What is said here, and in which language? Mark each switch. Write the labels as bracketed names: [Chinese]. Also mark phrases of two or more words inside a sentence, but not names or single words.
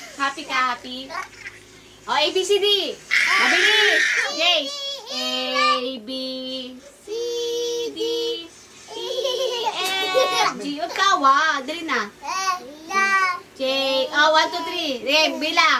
[Filipino] Happy ka, happy? O, A, B, C, D. Mabilis. Jace. A, B, C, D, E, F, G. Huwag ka, wag. Dali na. J. Oh, 1, 2, 3. Rem, bilang.